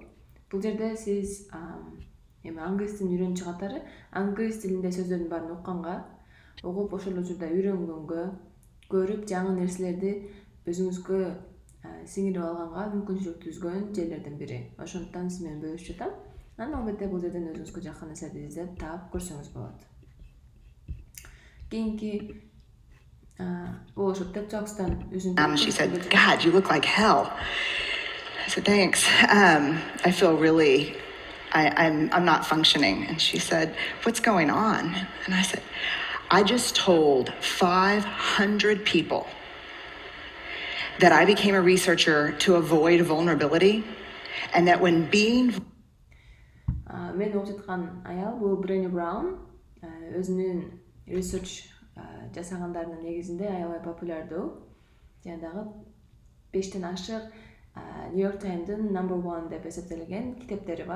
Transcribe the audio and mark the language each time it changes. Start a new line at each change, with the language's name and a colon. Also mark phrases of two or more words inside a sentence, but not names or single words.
Kyrgyz: Бул жерде сиз эми англис тилин үйрөнүүчү катары англис тилинде сөздөрдүн баарын укканга, угуп ошол учурда үйрөнгөнгө, көрүп жаңы нерселерди өзүңүзгө сиңирип алганга мүмкүнчүлүк түзгөн жерлердин бири. Ошондуктан сиз менен бөлүшүп жатам. Анан албетте бул жерден өзүңүзгө жаккан нерселерди издеп таап көрсөңүз болот. Кийинки бул ошо TED Talks'тан
English: She said, "God, you look like hell." I said, "Thanks. I feel really, I'm not functioning." And she said, "What's going on?" And I said, "I just told 500 people that I became a researcher to avoid vulnerability, and that when being..."
Kyrgyz: Мен окуп жаткан аял бул Brené Brown, өзүнүн research жасагандарынын негизинде аябай популярдуу. Жана дагы 5тен ашык New York Times'дын number 1 деп эсептелген китептери бар.